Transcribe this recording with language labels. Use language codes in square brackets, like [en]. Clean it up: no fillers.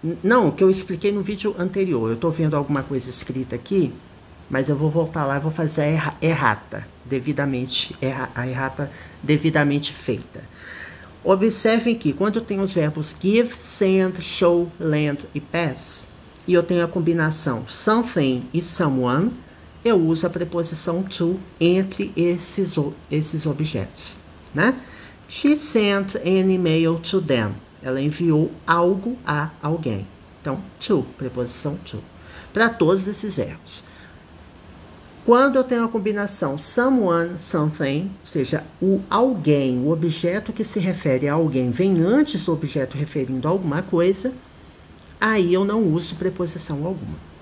[pt] Não, o que eu expliquei no vídeo anterior. Eu tô vendo alguma coisa escrita aqui, mas eu vou voltar lá e vou fazer a errata, a errata devidamente feita. Observem que quando tem os verbos give, send, show, lend e pass, e eu tenho a combinação something e someone, eu uso a preposição to entre esses objetos, né? [en] She sent an email to them. [pt] Ela enviou algo a alguém. Então, to, preposição to, para todos esses verbos. Quando eu tenho a combinação someone, something, ou seja, o alguém, o objeto que se refere a alguém vem antes do objeto referindo a alguma coisa, aí eu não uso preposição alguma.